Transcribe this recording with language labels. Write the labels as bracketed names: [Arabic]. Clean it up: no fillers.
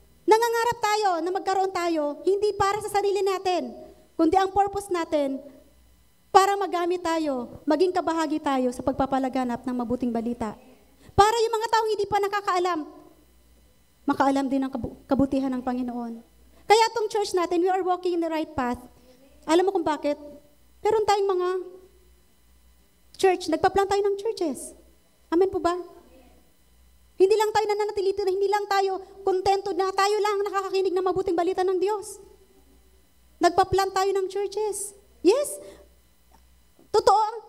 [Filipino] Nangangarap tayo na magkaroon tayo, hindi para sa sarili natin, kundi ang purpose natin, para magamit tayo, maging kabahagi tayo sa pagpapalaganap ng mabuting balita. Para yung mga taong hindi pa nakakaalam, makaalam din ng kabutihan ng Panginoon. Kaya itong church natin, [English] we are walking in the right path. [Filipino] Alam mo kung bakit? Meron tayong mga church, nagpa-plant tayo ng churches. Amen po ba? Hindi lang tayo nananatili dito, hindi lang tayo kontento na tayo lang nakakakinig ng mabuting balita ng Diyos. Nagpa-plant tayo ng churches. Yes, totoo.